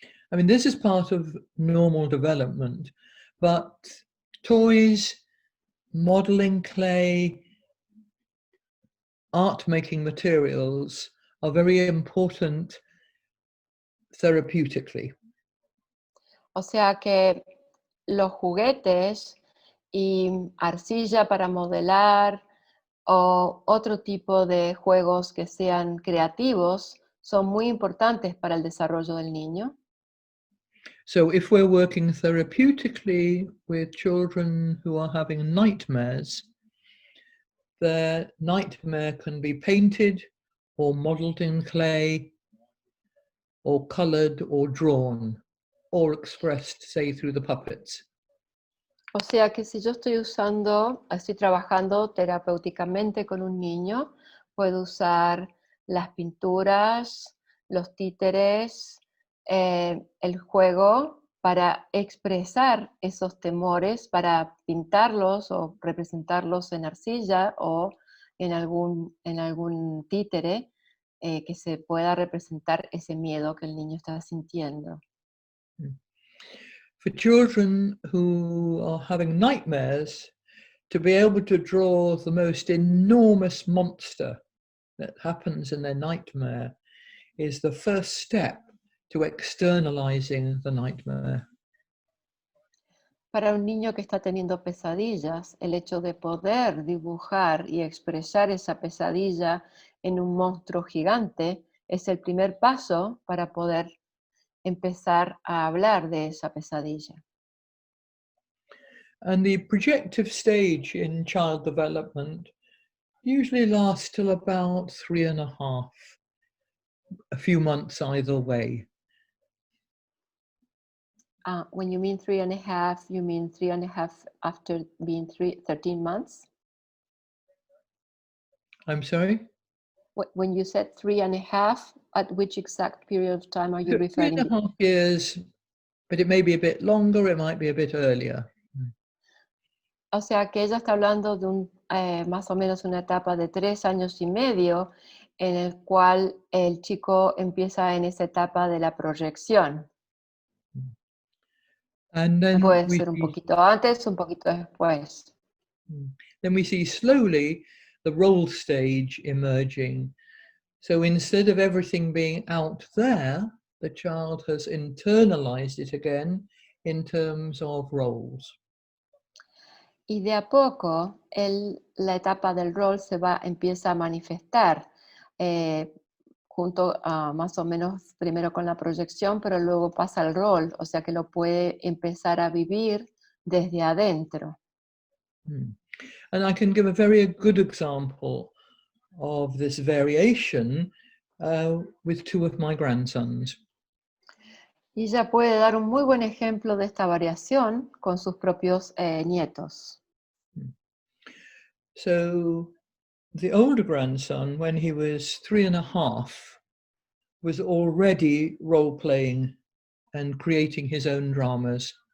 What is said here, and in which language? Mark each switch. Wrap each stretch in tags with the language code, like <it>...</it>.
<en>I mean, this is part of normal development, but toys, modeling clay, art-making materials are very important therapeutically.</en> <es>O sea que los juguetes y arcilla para modelar o otro tipo de juegos que sean creativos son muy importantes para el desarrollo del niño.</es> <en>So if we're working therapeutically with children who are having nightmares, their nightmare can be painted or modeled in clay or colored or drawn or expressed, say, through the puppets.</en> <es>O sea que si yo estoy trabajando terapéuticamente con un niño, puedo usar las pinturas, los títeres, el juego para expresar esos temores, para pintarlos o representarlos en arcilla o en algún títere que se pueda representar ese miedo que el niño está sintiendo.</es> <en>For children who are having nightmares, to be able to draw the most enormous monster that happens in their nightmare is the first step to externalizing the nightmare.</en> <es>Para un niño que está teniendo pesadillas, el hecho de poder dibujar y expresar esa pesadilla en un monstruo gigante es el primer paso para poder empezar a hablar de esa pesadilla.</es> <en>And the projective stage in child development usually lasts till about 3.5, a few months either way. When you mean 3.5, you mean 3.5 after being 13 months? I'm sorry? When you said 3.5, at which exact period of time are you referring to? 3.5 years, but it may be a bit longer, it might be a bit earlier.</en> <es>O sea que ella está hablando de más o menos una etapa de 3 años y medio en el cual el chico empieza en esa etapa de la proyección.</es> <en>And then</en> <es>Puede ser un poquito antes, un poquito después.</es> <en>Then we see slowly the role stage emerging. So instead of everything being out there, the child has internalized it again in terms of roles.</en> <es>Y de a poco la etapa del rol empieza a manifestar junto a más o menos primero con la proyección, pero luego pasa al rol, o sea que lo puede empezar a vivir desde adentro.</es> <en>And I can give a very good example of this variation with 2 of my grandsons.</en> <es>Y ella puede dar un muy buen ejemplo de esta variación con sus propios nietos.</es> <en>So the older grandson, when he was 3.5, was already role-playing and creating his own dramas.</en>